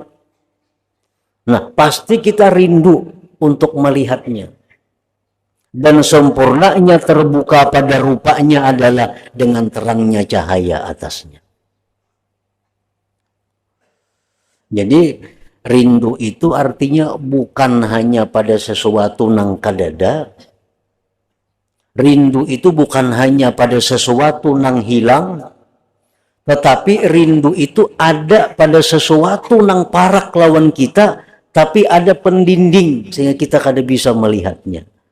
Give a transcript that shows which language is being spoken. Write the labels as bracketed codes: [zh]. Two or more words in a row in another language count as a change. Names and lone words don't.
[id] Nah, pasti kita rindu untuk melihatnya. Dan sempurnanya terbuka pada rupanya adalah dengan terangnya cahaya atasnya. [bjn] Jadi rindu itu artinya bukan hanya pada sesuatu nang kadada. Rindu itu bukan hanya pada sesuatu nang hilang, tetapi rindu itu ada pada sesuatu nang parak lawan kita, tapi ada pendinding sehingga kita kada bisa melihatnya.